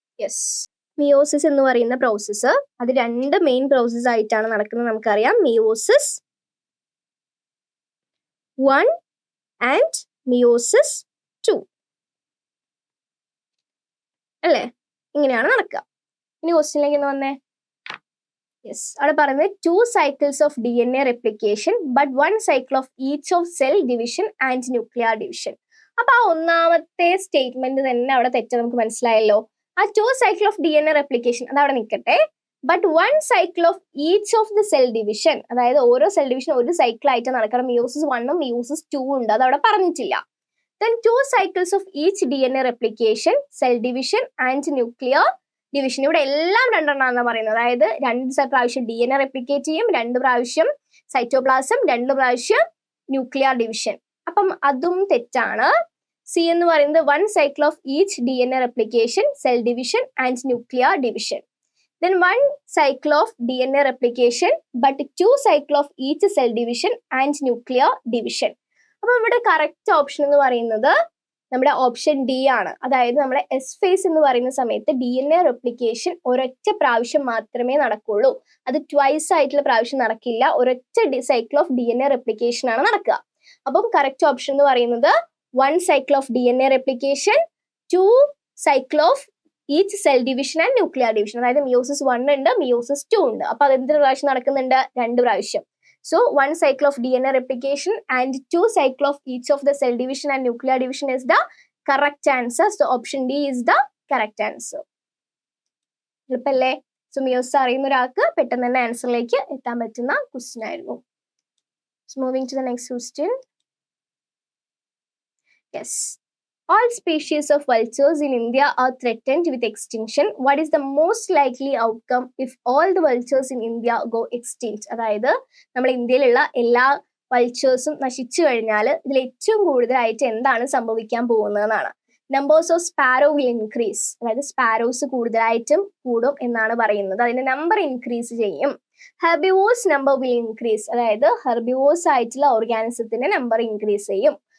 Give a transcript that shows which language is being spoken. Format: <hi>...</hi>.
<ml>Yes, meiosis എന്ന് പറയുന്ന process അത് രണ്ട് മെയിൻ പ്രോസസ്സ് ആയിട്ടാണ് നടക്കുന്നത്. നമുക്കറിയാം, മിയോസിസ് 1 ആൻഡ് മിയോസിസ് 2 അല്ലേ? ഇങ്ങനെയാണ് നടക്കുക. ഇനി ക്വസ്റ്റ്യനിലേക്ക് ഒന്ന് വന്നേ.</ml> <en>yes,</en> <ml>അവിടെ പറയുന്നത്</ml> <en>2 cycles of DNA replication but 1 cycle of each of cell division and nuclear division.</en> <ml>അപ്പൊ ആ ഒന്നാമത്തെ സ്റ്റേറ്റ്മെന്റ് തന്നെ അവിടെ തെറ്റ് നമുക്ക് മനസ്സിലായല്ലോ. ആ</ml> <en>2 cycle of DNA replication</en> <ml>അത് അവിടെ നിൽക്കട്ടെ,</ml> <en>but 1 cycle of each of the cell division,</en> <ml>അതായത് ഓരോ സെൽ ഡിവിഷൻ ഒരു സൈക്കിൾ ആയിട്ട് നടക്കണം. മിയോസിസ് 1 മിയോസിസ് 2 ഉണ്ട്, അത് അവിടെ പറഞ്ഞിട്ടില്ല.</ml> <en>Then 2 cycles of each DNA replication, cell division and nuclear division.</en> <ml>ഇവിടെ എല്ലാം രണ്ടെണ്ണാന്ന് പറയുന്നത്, അതായത് 2 പ്രാവശ്യം DNA റെപ്ലിക്കേറ്റ് ചെയ്യും, 2 പ്രാവശ്യം സൈറ്റോപ്ലാസം, 2 പ്രാവശ്യം ന്യൂക്ലിയർ ഡിവിഷൻ. അപ്പം അതും തെറ്റാണ്. സി എന്ന് പറയുന്നത്</ml> <en>1 cycle of each DNA replication, cell division and nuclear division. Then 1 cycle of DNA replication but 2 cycle of each cell division and nuclear division.</en> <ml>അപ്പൊ നമ്മുടെ കറക്റ്റ് ഓപ്ഷൻ എന്ന് പറയുന്നത് നമ്മുടെ ഓപ്ഷൻ ഡി ആണ്. അതായത് നമ്മുടെ എസ് ഫേസ് എന്ന് പറയുന്ന സമയത്ത് DNA റെപ്ലിക്കേഷൻ ഒരൊറ്റ പ്രാവശ്യം മാത്രമേ നടക്കുള്ളൂ. അത് ട്വൈസ് ആയിട്ടുള്ള പ്രാവശ്യം നടക്കില്ല. ഒരൊറ്റ സൈക്കിൾ ഓഫ് DNA റെപ്ലിക്കേഷൻ ആണ് നടക്കുക. അപ്പം കറക്റ്റ് ഓപ്ഷൻ എന്ന് പറയുന്നത്</ml> <en>1 cycle of DNA replication, 2 cycle of each cell division and nuclear division.</en> <ml>അതായത് മിയോസിസ് 1 ഉണ്ട്, മിയോസിസ് 2 ഉണ്ട്. അപ്പൊ അത് എന്ത് പ്രാവശ്യം നടക്കുന്നുണ്ട്? 2 പ്രാവശ്യം.</ml> <en>So 1 cycle of DNA replication and 2 cycle of each of the cell division and nuclear division is the correct answer. So option D is the correct answer.</en> <ml>എളുപ്പല്ലേ? So meiosis അറിയുന്ന ഒരാൾക്ക് പെട്ടെന്ന് തന്നെ ആൻസറിലേക്ക് എത്താൻ പറ്റുന്ന ക്വസ്റ്റ്യൻ ആയിരുന്നു.</ml> <en>So moving to the next question. Yes. All species of vultures in India are threatened with extinction. What is the most likely outcome if all the vultures in India go extinct?</en> <ml>അതായത് നമ്മുടെ ഇന്ത്യയിലുള്ള എല്ലാ വൾച്ചേഴ്സും നശിച്ചു കഴിഞ്ഞാൽ ഇതിൽ ഏറ്റവും കൂടുതലായിട്ട് എന്താണ് സംഭവിക്കാൻ പോകുന്നതെന്നാണ്.</ml> <en>numbers of sparrow will increase,</en> <ml>അതായത് സ്പാരോസ് കൂടുതലായിട്ടും കൂടും എന്നാണ് പറയുന്നത്. അതിന്റെ നമ്പർ ഇൻക്രീസ് ചെയ്യും.</ml> <en>herbivores number will increase,</en> <ml>അതായത് ഹെർബിവോഴ്സ് ആയിട്ടുള്ള ഓർഗാനിസത്തിന്റെ നമ്പർ ഇൻക്രീസ് ചെയ്യും.</ml>